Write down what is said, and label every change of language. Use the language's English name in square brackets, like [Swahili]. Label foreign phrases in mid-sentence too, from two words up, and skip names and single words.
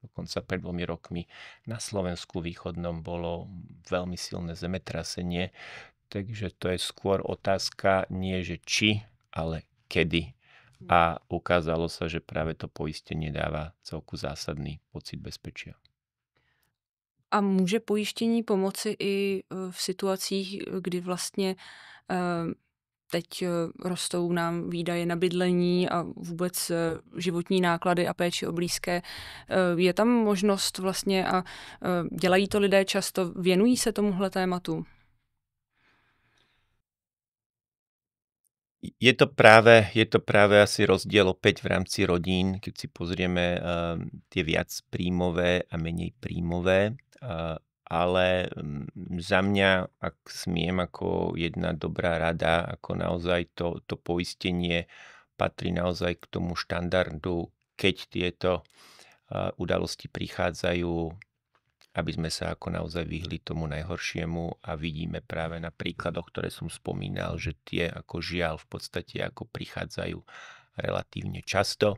[Slovak] Dokonca pred 2 rokmi na Slovensku východnom bolo veľmi silné zemetrasenie, takže to je skôr otázka nie, že či, ale kedy. A ukázalo sa, že práve to poistenie dáva celku zásadný pocit bezpečia. [Czech] A může pojištění pomoci i v situacích, kdy vlastně teď rostou nám výdaje na bydlení a vůbec životní náklady a péči o blízké. Je tam možnost vlastně a dělají to lidé často, věnují se tomuhle tématu? [Slovak] Je to práve asi rozdiel opäť v rámci rodín, keď si pozrieme tie viac príjmové a menej príjmové, ale za mňa, ak smiem, ako jedna dobrá rada, ako naozaj to poistenie patrí naozaj k tomu štandardu, keď tieto udalosti prichádzajú, aby sme sa ako naozaj vyhli tomu najhoršiemu a vidíme práve na príkladoch, ktoré som spomínal, že tie ako žiaľ v podstate ako prichádzajú relatívne často.